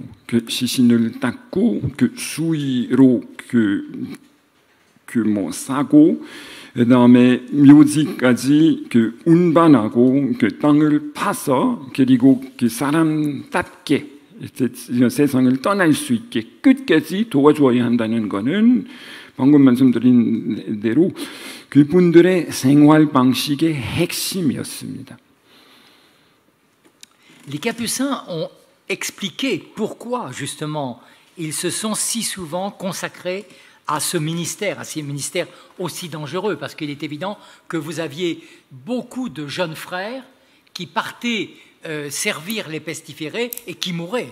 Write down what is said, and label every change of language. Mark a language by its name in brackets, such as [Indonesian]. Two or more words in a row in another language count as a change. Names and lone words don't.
[Korean] 시신을 닦고 수위로 싸고, 그다음에 묘지까지 운반하고 땅을 파서, 그리고 사람답게 세상을 떠날 수 있게 끝까지 도와줘야 한다는 것은 방금 말씀드린 대로 그분들의 생활 방식의 핵심이었습니다. [French] Les Capucins ont expliqué pourquoi, justement, ils se sont si souvent consacrés à ce ministère aussi dangereux, parce qu'il est évident que vous aviez beaucoup de jeunes frères qui partaient servir les pestiférés et qui mouraient.